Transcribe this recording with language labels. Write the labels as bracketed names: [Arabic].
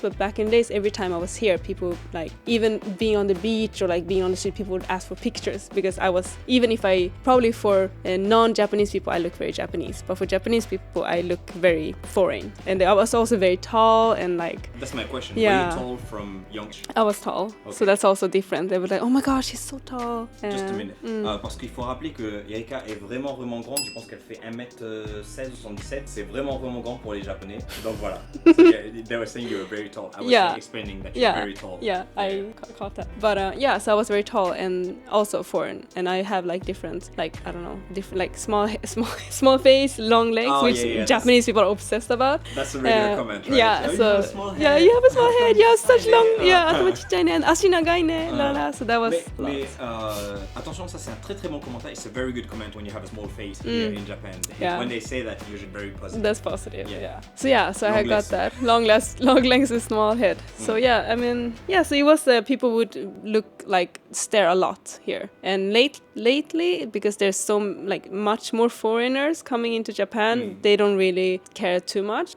[English] But back in the days, every time I was here, people like, even being on the beach or like being on the street, people would ask for pictures because I was, even if I, probably for non-Japanese people, I look very Japanese. But for Japanese people, I look very foreign. And I was also very tall and like... That's my question. Yeah. Were you tall from young? I was tall. Okay. So that's also different. They were like, oh my gosh, she's so tall. Just a minute. [French] Parce qu'il faut rappeler que Erika est vraiment grande. Je pense qu'elle fait 1m16 ou 77. C'est vraiment grand pour les Japonais. Donc voilà. [English] So yeah, they were saying you were very tall. I was explaining that you're very tall. Yeah, I caught that. But yeah, so I was very tall and also foreign. And I have like different, like, I don't know, different, like small face, long legs, which Japanese people are obsessed about. That's a regular comment, right? Yeah, so you have a small head. Yeah, you have a small head. You have such long. [Japanese] Yeah, 頭ちっちゃいね。足長いね。 [English] So that was. [French] Mais attention, ça c'est un très bon commentaire. [English] It's a very good comment when you have a small face here in Japan. Yeah. When they say that, usually very positive. That's positive. Yeah. So I got that long legs and small head. So yeah, I mean, so it was people would stare a lot here. And lately, because there's so like much more foreigners coming into Japan, they don't really care too much.